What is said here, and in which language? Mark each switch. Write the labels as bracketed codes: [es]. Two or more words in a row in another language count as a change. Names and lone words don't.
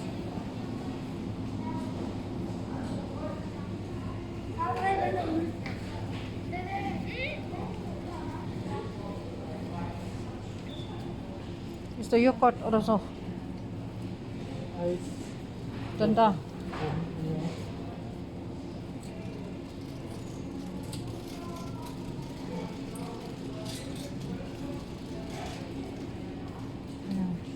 [tl] Gusto yogurt [de] oder so? Eis. Dann da. Ja. [tl] Ayan.